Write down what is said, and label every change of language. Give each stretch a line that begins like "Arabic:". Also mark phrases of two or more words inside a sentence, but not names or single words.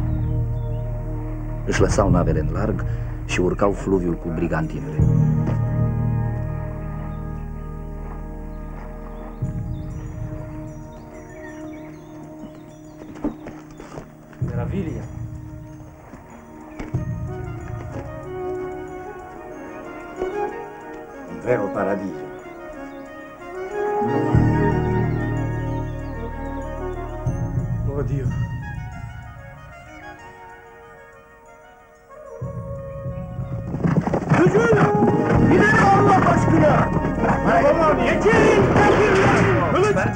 Romanian: Își lăsau navele în larg și urcau fluviul cu brigantinele.
Italian: Meravilia! Un vero paradiso. Oh Dio!
Turkish: Gidelim Allah aşkına! Babam geçin! Kılıç